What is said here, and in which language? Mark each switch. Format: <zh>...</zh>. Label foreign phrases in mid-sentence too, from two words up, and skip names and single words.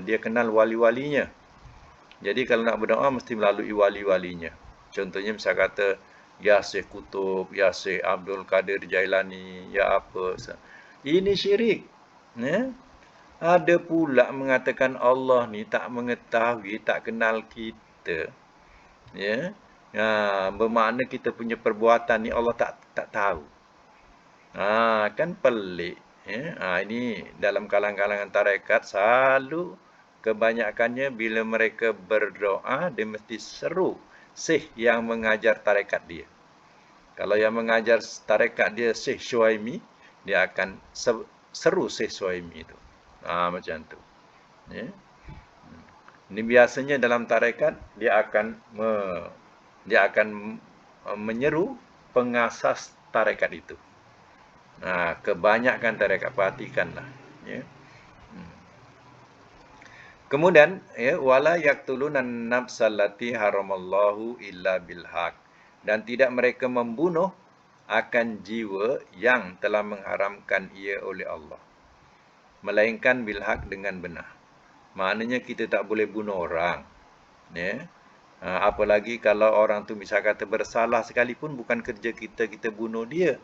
<ms>Dia kenal wali-walinya. Jadi, kalau nak berdoa, mesti melalui wali-walinya. Contohnya, misal kata, ya Syekh Kutub, ya Syekh Abdul Qadir Jailani, ya apa. Ini syirik. Ya? Ada pula mengatakan Allah ni tak mengetahui, tak kenal kita. Ya? Bermakna kita punya perbuatan ni Allah tak tahu. Kan pelik. Ya? Ini dalam kalangan-kalangan tarekat selalu kebanyakannya bila mereka berdoa, dia mesti seru Syekh yang mengajar tarekat dia. Kalau yang mengajar tarekat dia Syekh Syuaimi, dia akan seru Syekh Syuaimi itu. Macam tu. Ya. Ini biasanya dalam tarekat dia akan menyeru pengasas tarekat itu. Nah, kebanyakan tarekat, perhatikanlah, ya. Kemudian,</ms> <ar>ya, ولا يقتلون النفس التي حرم الله إلا بالحق,</ar> <ms>dan tidak mereka membunuh akan jiwa yang telah mengharamkan ia oleh Allah, melainkan</ms> <ar>بالحق,</ar> <ms>dengan benar. Maknanya kita tak boleh bunuh orang, ya. Apalagi kalau orang tu misal kata bersalah sekalipun, bukan kerja kita, kita bunuh dia.</ms>